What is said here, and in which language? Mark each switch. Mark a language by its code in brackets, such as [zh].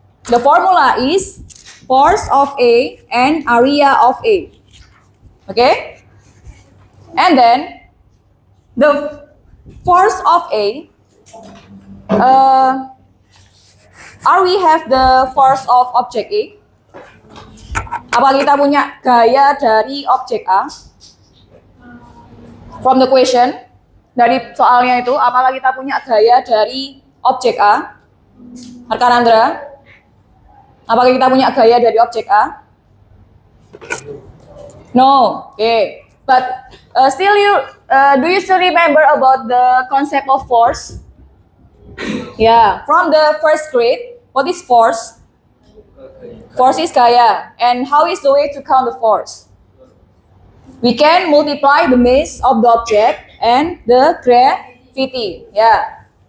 [en] The formula is force of A and area of A. Okay? And then, the force of A, are we have the force of object A? [id] Apa kita punya gaya dari objek A? [en] From the question, [id] dari soalnya itu, apakah kita punya gaya dari objek A? Rekan Andra, apakah kita punya gaya dari objek A? [en] No, okay. But still, do you still remember about the concept of force? Yeah, from the first grade, what is force? Force is gaya. And how is the way to count the force? We can multiply the mass of the object and the gravity. Yeah.